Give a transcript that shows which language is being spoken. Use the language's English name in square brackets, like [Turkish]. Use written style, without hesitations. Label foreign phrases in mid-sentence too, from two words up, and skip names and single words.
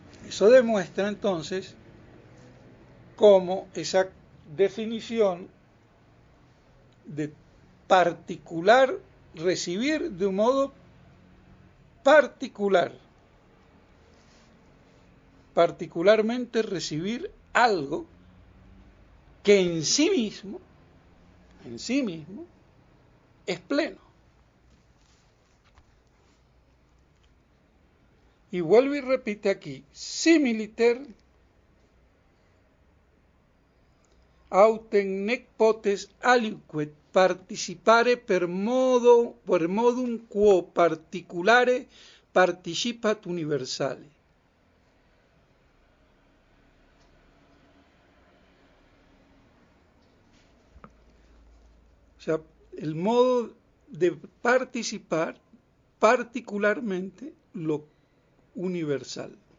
[Spanish] Eso demuestra entonces cómo esa definición de particular, recibir de un modo particular, particularmente recibir algo que en sí mismo, es pleno. Y vuelve y repite aquí, [Latin] similiter autem nec potes aliquid participare per modum quo particulare participat universale. [Spanish] O sea, el modo de participar particularmente lo universal.